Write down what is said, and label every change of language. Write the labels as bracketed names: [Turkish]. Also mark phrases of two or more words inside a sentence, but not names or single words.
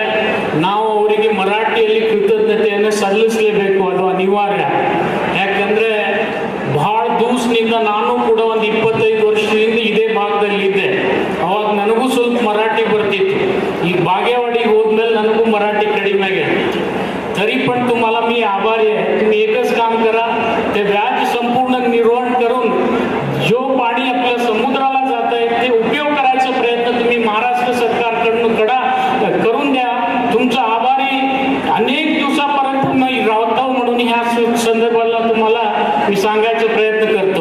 [Kannada] ನಾವು ಅವರಿಗೆ ಮರಾಠಿಯಲ್ಲಿ ಕೃತಜ್ಞತೆಯನ್ನು ಸಲ್ಲಿಸಲೇಬೇಕು, ಅದು ಅನಿವಾರ್ಯ. ಯಾಕಂದ್ರೆ ಬಹಳ ದಿವಸದಿಂದ ನಾನು ಕೂಡ ಒಂದು 25 ವರ್ಷದಿಂದ ಇದೇ ಭಾಗದಲ್ಲಿ ಇದ್ದೆ. ಅವಾಗ ನನಗೂ ಸ್ವಲ್ಪ ಮರಾಠಿ ಬರ್ತಿತ್ತು. ಈಗ बागेवाडीಗೆ ಹೋದ್ಮೇಲೆ ನನಗೂ [Marathi] मराठी कडिमे आहे. तरी पण तुम्हाला मी आभारी आहे. तुम्ही एकच काम करा, ते व्याज संपूर्ण निर्वहन करून जो पाणी आपल्या समुद्राला जात आहे ते उपयोग करायचा प्रयत्न तुम्ही महाराष्ट्र सरकारकडून करून द्या. तुमचा आभारी अनेक दिवसापर्यंत मी राहतो म्हणून ह्या संदर्भाला तुम्हाला मी सांगायचा प्रयत्न करतो.